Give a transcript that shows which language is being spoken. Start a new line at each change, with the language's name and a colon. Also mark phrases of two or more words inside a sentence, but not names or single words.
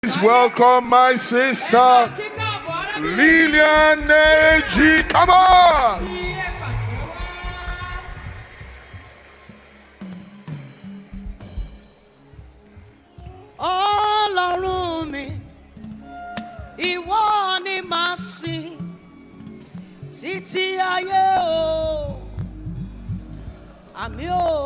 English: Please welcome my sister, Lilian Nneji. Come on!
Yoruba: Ọlọ́run mi, ìwọ ni màá sìn títí ayé o, àmì o.